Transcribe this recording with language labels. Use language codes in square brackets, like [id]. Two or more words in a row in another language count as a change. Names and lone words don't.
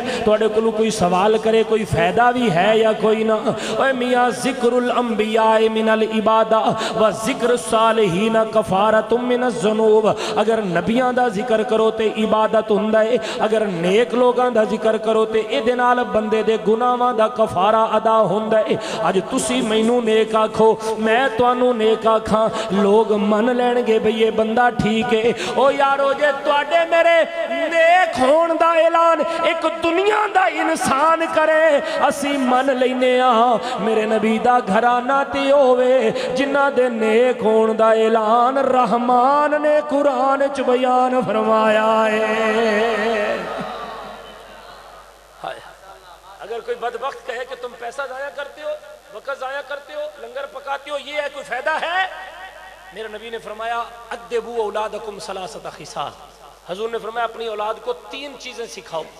[pa] توڑے کلو کوئی سوال کرے کوئی فائدہ بھی ہے یا کوئی نہ، اے میاں [ar] ذکر الانبیاء من العبادہ و ذکر الصالحین کفارۃ من الذنوب، [pa] اگر نبیاں دا ذکر کرو تے عبادت ہوندا ہے، اگر نیک لوگاں دا ذکر کرو تے اے نال بندے دے گناہاں دا کفارہ ادا ہوندا ہے۔ اج تسی مینوں نیک آکھو، میں تانوں نیک آکھاں، لوگ من لین گے بھئی یہ بندہ ٹھیک ہے۔ او یارو جے تواڈے میرے نیک ہون دا اعلان ایک دنیا دا انسان کرے اسی من لینے ہاں۔ میرے نبی دا گھرانہ تے ہووے جنہ دے نیک ہون دا اعلان رحمان نے قرآن چ بیان فرمایا ہے۔ [ur] اگر کوئی بدبخت کہے کہ تم پیسہ ضائع کرتے ہو، وقت ضائع کرتے ہو، لنگر پکاتے ہو، یہ ہے کوئی فائدہ ہے؟ میرے نبی نے فرمایا [ar] ادبوا اولادکم ثلاثۃ خصال، [ur] حضور نے فرمایا اپنی اولاد کو 3 چیزیں سکھاؤ۔